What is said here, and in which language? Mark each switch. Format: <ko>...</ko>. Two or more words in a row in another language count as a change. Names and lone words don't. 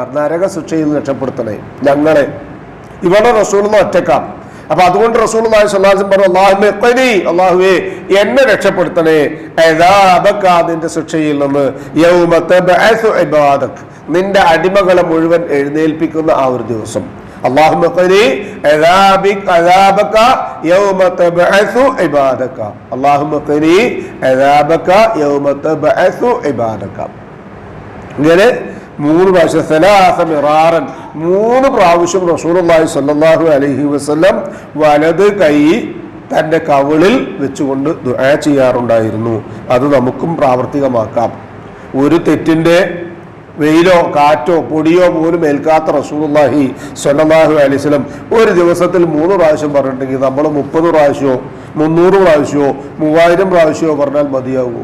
<ml>നരക ശിക്ഷയിൽ നിന്ന് രക്ഷപ്പെടുത്തണേ ഞങ്ങളെ. ഇവിടെ റസൂലുള്ളാഹി ഒറ്റക്കാം. അപ്പൊ അതുകൊണ്ട് റസൂലുള്ളാഹി</ml> <ar>صلى الله عليه وسلم</ar> <ml>പറഞ്ഞു,</ml> <ar>اللهم قني,</ar> <ml>അല്ലാഹുവേ എന്നെ രക്ഷപ്പെടുത്തണേ, അദാബക, നിന്റെ ശിക്ഷയിൽ നിന്ന്,</ml> <ar>يوم تبعث عبادك,</ar> <ml>നിന്റെ അടിമകളെ മുഴുവൻ എഴുന്നേൽപ്പിക്കുന്ന ആ ഒരു ദിവസം.</ml> <ar>اللهم قني عذابك يوم تبعث عبادك. اللهم قني عذابك يوم تبعث عبادك.</ar> <ml>ഇങ്ങനെ 3 പ്രാവശ്യം,</ml> <ar>ثلاث مرار,</ar> <ml>3 പ്രാവശ്യം റസൂലുള്ളാഹി</ml> <ar>صلى الله عليه وسلم</ar> <ml>വലത് കൈ തൻ്റെ കവിളിൽ വെച്ചുകൊണ്ട് ദുആ ചെയ്യാറുണ്ടായിരുന്നു. അത് നമുക്കും പ്രാവർത്തികമാക്കാം. ഒരു തെറ്റിന്റെ വെയിലോ കാറ്റോ പൊടിയോ പോലും ഏൽക്കാത്ത റസൂലുള്ളാഹി</ml> <ar>صلى الله عليه وسلم</ar> <ml>ഒരു ദിവസത്തിൽ 3 പ്രാവശ്യം പറഞ്ഞിട്ടുണ്ടെങ്കിൽ നമ്മൾ 30 പ്രാവശ്യമോ 300 പ്രാവശ്യമോ 3000 പ്രാവശ്യമോ പറഞ്ഞാൽ മതിയാകുമോ?</ml>